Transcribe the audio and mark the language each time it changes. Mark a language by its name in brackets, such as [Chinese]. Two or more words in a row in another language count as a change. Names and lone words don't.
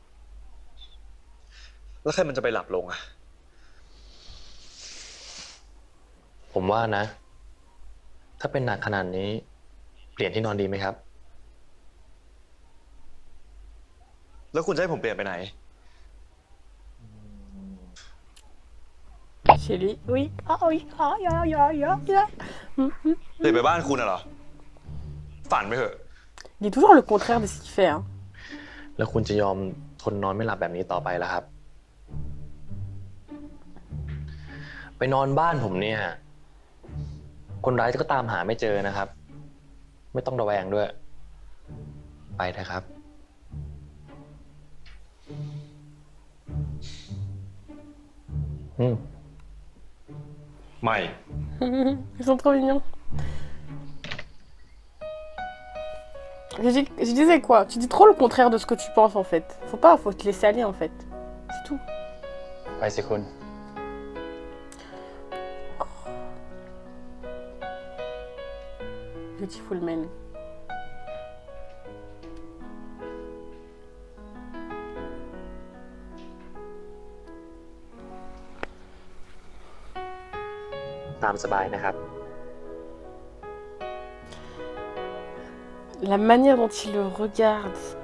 [Thai] แล้วใครมันจะไปหลับลงอะ ผมว่านะ ถ้าเป็นหนักขนาดนี้ เปลี่ยนที่นอนดีไหมครับ แล้วคุณจะให้ผมเปลี่ยนไปไหน [French] Chez lui, oui. Ah oui, ah, ya. [Thai] เปลี่ยนไปบ้านคุณน่ะเหรอ ฝันไปเถอะ [French] Il dit toujours le contraire de ce qu'il fait. Hein. [Thai] แล้วคุณจะยอมทนนอนไม่หลับแบบนี้ต่อไปแล้วครับ ไปนอนบ้านผมเนี่ย คนร้ายก็ตามหาไม่เจอนะครับ ไม่ต้องระแวงด้วย ไปเถอะครับ ไม่ [French] Ils sont trop mignons. Je disais quoi? Tu dis trop le contraire de ce que tu penses en fait. Faut te laisser aller en fait. C'est tout. [Thai] ไปสิคุณ [English] Beautiful man. [Thai] ตามสบายนะครับ [French] La manière dont il le regarde.